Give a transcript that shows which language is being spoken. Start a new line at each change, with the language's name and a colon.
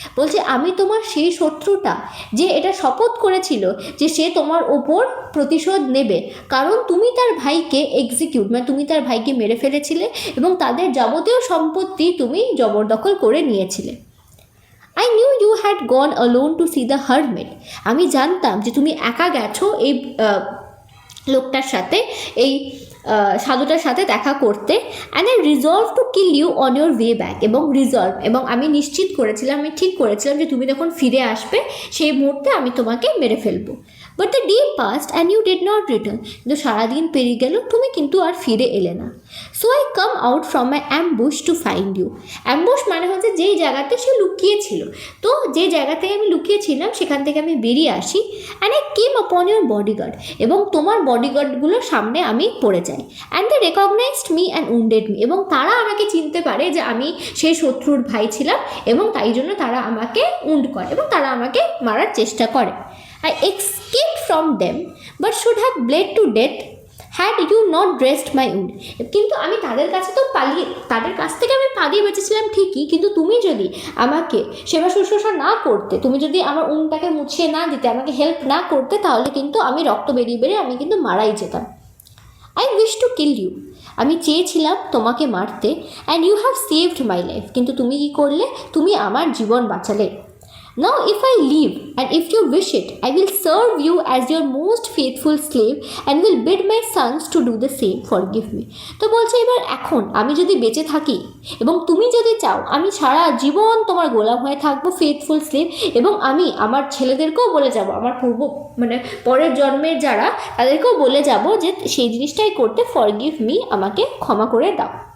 Bangla: বলছে আমি তোমার সেই শত্রুটা যে এটা শপথ করেছিল যে সে তোমার ওপর প্রতিশোধ নেবে, কারণ তুমি তার ভাইকে মানে তুমি তার ভাইকে মেরে ফেলেছিলে এবং তাদের যাবতীয় সম্পত্তি তুমি জবরদখল করে নিয়েছিলে।
English: I knew you had gone alone to see the hermit.
Bangla: আমি জানতাম যে তুমি একা গেছো এই লোকটার সাথে, এই সাধুটার সাথে দেখা করতে।
English: and I resolve to kill you on your way back,
Bangla: এবং আমি নিশ্চিত করেছিলাম, আমি ঠিক করেছিলাম যে তুমি যখন ফিরে আসবে সেই মুহূর্তে আমি তোমাকে মেরে ফেলবো।
English: but the day passed and you did not return,
Bangla: কিন্তু সারাদিন পেরিয়ে গেল, তুমি কিন্তু আর ফিরে এলে না।
English: So I come out from my ambush to find you.
Bangla: Ambush মানে হচ্ছে যেই জায়গাতে সে লুকিয়েছিল, তো যে জায়গাতে আমি লুকিয়েছিলাম সেখান থেকে আমি বেরিয়ে আসি।
English: and I came upon your bodyguard,
Bangla: এবং তোমার বডিগার্ডগুলোর সামনে আমি পড়ে যাই।
English: and they recognised me and wounded me,
Bangla: এবং তারা আমাকে চিনতে পারে যে আমি সেই শত্রুর ভাই ছিলাম, এবং তাই জন্য তারা আমাকে উন্ড করে এবং তারা আমাকে মারার চেষ্টা করে। I escaped from them but should have bled to death had you not dressed my wound. কিন্তু আমি তাদের কাছ থেকে আমি পালিয়ে বেঁচেছিলাম ঠিকই, কিন্তু তুমি যদি আমাকে সেবা শুশ্রূষা না করতে, তুমি যদি আমার উনটাকে মুছিয়ে না দিতে, আমাকে হেল্প না করতে, তাহলে কিন্তু আমি রক্ত বেরিয়ে আমি কিন্তু মারাই যেতাম।
English: I wish to kill you,
Bangla: আমি চেয়েছিলাম তোমাকে মারতে।
English: and you have saved my life,
Bangla: কিন্তু তুমি কী করলে, তুমি আমার জীবন বাঁচালে।
English: Now if I leave and if you wish it, I will serve you as your most faithful slave and will bid my sons to do the same. Forgive me.
Bangla: তো বলছে এবার এখন আমি যদি বেঁচে থাকি এবং তুমি যদি চাও, আমি সারা জীবন তোমার গোলাম হয়ে থাকবো,
English: faithful slave,
Bangla: এবং আমি আমার ছেলেদেরকেও বলে যাব, আমার পরের জন্মের যারা, তাদেরকেও বলে যাব যে সেই জিনিসটাই করতে,
English: forgive me,
Bangla: আমাকে ক্ষমা করে দাও।